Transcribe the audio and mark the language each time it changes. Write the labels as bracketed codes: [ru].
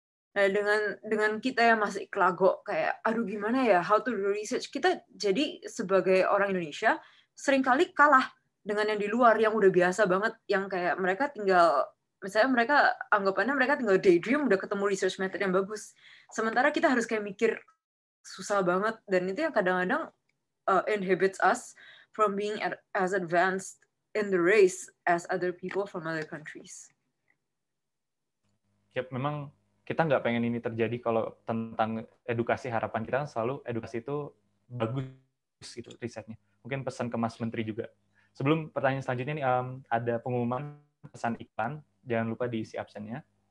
[id] Nah, dengan kita yang masih kelago kayak aduh gimana ya [en] how to do research, [id] kita jadi sebagai orang Indonesia seringkali kalah dengan yang di luar yang udah biasa banget, yang kayak mereka tinggal, misalnya mereka anggapannya mereka tinggal daydream udah ketemu research method yang bagus. Sementara kita harus kayak mikir susah banget, dan itu yang kadang-kadang [en] inhibits us from being as advanced in the race as other people from other countries. [id] Yap, memang kita nggak pengen ini terjadi. Kalau tentang edukasi, harapan kita selalu edukasi itu bagus gitu risetnya. Mungkin pesan ke Mas Menteri juga. Sebelum pertanyaan selanjutnya nih, ada pengumuman pesan iklan, jangan lupa diisi absennya.